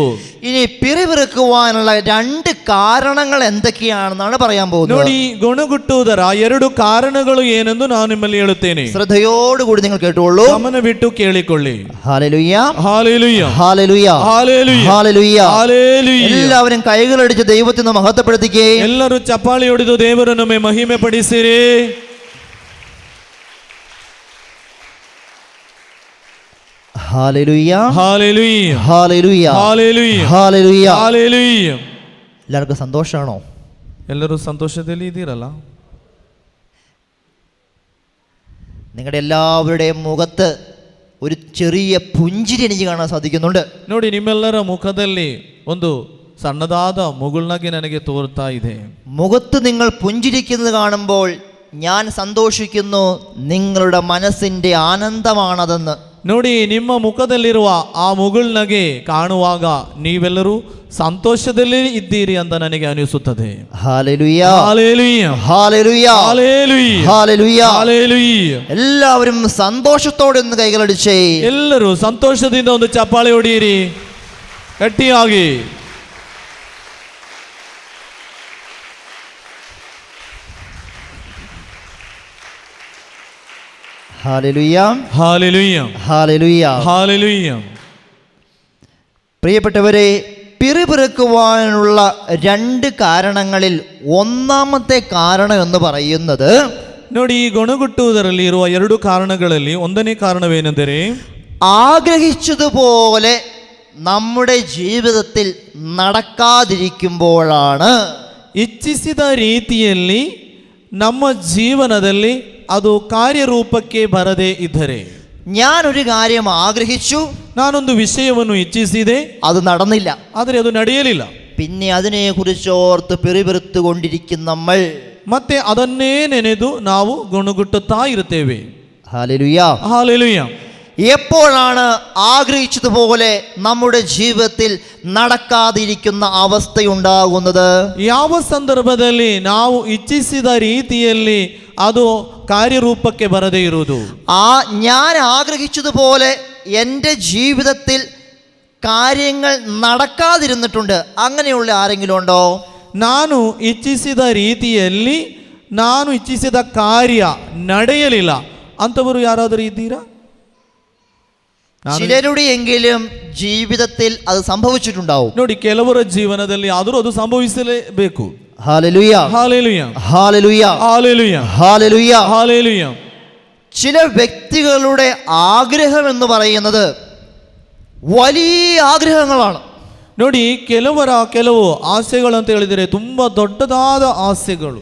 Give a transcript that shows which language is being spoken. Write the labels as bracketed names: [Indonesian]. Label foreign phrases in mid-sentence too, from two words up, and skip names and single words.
[Malayalam] ഇനി പിറുപിറുക്കുവാനുള്ള രണ്ട് കാരണങ്ങൾ എന്തൊക്കെയാണെന്നാണ് പറയാൻ പോകുന്നത്. [Kannada] ನೋಡಿ, ಗುಣಗುಟ್ಟುವುದರ ಎರಡು ಕಾರಣಗಳು ಏನೆಂದು ನಾನು ನಿಮ್ಮಲ್ಲಿ ಹೇಳುತ್ತೇನೆ. [Malayalam] ശ്രദ്ധയോടുകൂടി നിങ്ങൾ കേട്ടോളൂ, [Kannada] ಗಮನವಿಟ್ಟು ಕೇಳಿಕೊಳ್ಳಿ. [Malayalam] ഹല്ലേലൂയ, ഹല്ലേലൂയ, ഹല്ലേലൂയ, ഹല്ലേലൂയ, ഹല്ലേലൂയ. ഹല്ലേലൂയ. എല്ലാവരും കൈകളടിച്ച് ദൈവത്തെ മഹത്വപ്പെടുത്തിക്കേ. [Kannada] ಎಲ್ಲರೂ ಚಪ್ಪಾಳಿ ಹೊಡೆದು ದೇವರನ್ನು ಮಹಿಮೆ ಪಡಿಸಿರಿ. [Malayalam] ഹല്ലേലൂയ, ഹല്ലേലൂയ, ഹല്ലേലൂയ, ഹല്ലേലൂയ, ഹല്ലേലൂയ. ഹല്ലേലൂയ. എല്ലാവർക്കും സന്തോഷമാണോ? [Kannada] ಎಲ್ಲರೂ ಸಂತೋಷದಲ್ಲಿ ಇದ್ದೀರಲ್ಲ? [Malayalam] നിങ്ങളുടെ എല്ലാവരുടെയും മുഖത്ത് ഒരു ചെറിയ പുഞ്ചിരി എനിക്ക് കാണാൻ സാധിക്കുന്നുണ്ട്. [Kannada] ನೋಡಿ, ನಿಮ್ಮೆಲ್ಲರ ಮುಖದಲ್ಲಿ ಒಂದು ಸಣ್ಣದಾದ ಮುಗುಳ್ನಗೆ ನನಗೆ ತೋರ್ತಾ ಇದೆ. [Malayalam] മുഖത്ത് നിങ്ങൾ പുഞ്ചിരിക്കുന്നത് കാണുമ്പോൾ ഞാൻ സന്തോഷിക്കുന്നു, നിങ്ങളുടെ മനസ്സിൻ്റെ ആനന്ദമാണതെന്ന്. [Kannada] ನೋಡಿ, ನಿಮ್ಮ ಮುಖದಲ್ಲಿರುವ ಆ ಮುಗುಳ್ನಗೆ ಕಾಣುವಾಗ ನೀವೆಲ್ಲರೂ ಸಂತೋಷದಲ್ಲಿ ಇದ್ದೀರಿ ಅಂತ ನನಗೆ ಅನಿಸುತ್ತದೆ. [Malayalam] ഹല്ലേലൂയ, ഹല്ലേലൂയ, ഹല്ലേലൂയ, ഹല്ലേലൂയ, ഹല്ലേലൂയ. ഹല്ലേലൂയ. എല്ലാവരും സന്തോഷത്തോടെ ഒന്ന് കൈകളടിച്ചേ. [Kannada] ಎಲ್ಲರೂ ಸಂತೋಷದಿಂದ ಒಂದು ಚಪ್ಪಾಳೆ ಹೊಡೆಯಿರಿ ಗಟ್ಟಿಯಾಗಿ. [Malayalam] ഹല്ലേലൂയ, ഹല്ലേലൂയ, ഹല്ലേലൂയ, ഹല്ലേലൂയ. പ്രിയപ്പെട്ടവരെ, പിറുപിറുക്കുവാനുള്ള രണ്ട് കാരണങ്ങളിൽ ഒന്നാമത്തെ കാരണം എന്ന് പറയുന്നത്, [Kannada] ನೋಡಿ, ಈ ಗೊಣಗುಟ್ಟುವುದರಲ್ಲಿ ಇರುವ ಎರಡು ಕಾರಣಗಳಲ್ಲಿ ಒಂದನೇ ಕಾರಣವೇನೆಂದರೆ, [Malayalam] ആഗ്രഹിച്ചതുപോലെ നമ്മുടെ ജീവിതത്തിൽ നടക്കാതിരിക്കുമ്പോഴാണ്. [Kannada] ಇಚ್ಛಿಸಿದ ರೀತಿಯಲ್ಲಿ ನಮ್ಮ ಜೀವನದಲ್ಲಿ ಅದು ಕಾರ್ಯರೂಪಕ್ಕೆ ಬರದೇ ಇದ್ದರೆ. [Malayalam] ഞാനൊരു കാര്യം ആഗ്രഹിച്ചു, [Kannada] ನಾನೊಂದು ವಿಷಯವನ್ನು ಇಚ್ಛಿಸಿದೆ, [Malayalam] അത് നടന്നില്ല, [Kannada] ಆದರೆ ಅದು ನಡೆಯಲಿಲ್ಲ. [Malayalam] പിന്നെ അതിനെക്കുറിച്ചോർത്ത് പിറുപിറുത്തുകൊണ്ടിരിക്കും നമ്മൾ. [Kannada] ಮತ್ತೆ ಅದನ್ನೇ ನೆನೆದು ನಾವು ಗುಣಗುಟ್ಟುತ್ತಾ ಇರುತ್ತೇವೆ. [Malayalam] ഹല്ലേലൂയ, ഹല്ലേലൂയ. എപ്പോഴാണ് ആഗ്രഹിച്ചതുപോലെ നമ്മുടെ ജീവിതത്തിൽ നടക്കാതിരിക്കുന്ന അവസ്ഥയുണ്ടാകുന്നത്? ಯಾವ ಸಂದರ್ಭದಲ್ಲಿ ನಾವು ಇಚ್ಛಿಸಿದ ರೀತಿಯಲ್ಲಿ ಅದು ಕಾರ್ಯರೂಪಕ್ಕೆ ಬರದೇ ಇರುವುದು. ഞാൻ ആഗ്രഹിച്ചതുപോലെ എൻ്റെ ജീവിതത്തിൽ കാര്യങ്ങൾ നടക്കാതിരുന്നിട്ടുണ്ട്. അങ്ങനെയുള്ള ആരെങ്കിലും ഉണ്ടോ? [Kannada] ನಾನು ಇಚ್ಛಿಸಿದ ರೀತಿಯಲ್ಲಿ ನಾನು ಇಚ್ಛಿಸಿದ ಕಾರ್ಯ ನಡೆಯಲಿಲ್ಲ ಅಂಥವರು ಯಾರಾದರೂ ಇದ್ದೀರಾ? [Malayalam] ചിലരുടെയെങ്കിലും ജീവിതത്തിൽ അത് സംഭവിച്ചിട്ടുണ്ടാവും. [Kannada] ನೋಡಿ, ಕೆಲವರ ಜೀವನದಲ್ಲಿ ಆದರೂ ಅದು ಸಂಭವಿಸಲೇಬೇಕು. [Malayalam] ഹല്ലേലൂയ, ഹല്ലേലൂയ, ഹല്ലേലൂയ, ഹല്ലേലൂയ, ഹല്ലേലൂയ, ഹല്ലേലൂയ. ചില വ്യക്തികളുടെ ആഗ്രഹം എന്ന് പറയുന്നത് വലിയ ആഗ്രഹങ്ങളാണ്. [Kannada] ನೋಡಿ, ಕೆಲವು ಆಸೆಗಳು ಅಂತ ಹೇಳಿದರೆ ತುಂಬಾ ದೊಡ್ಡದಾದ ಆಸೆಗಳು.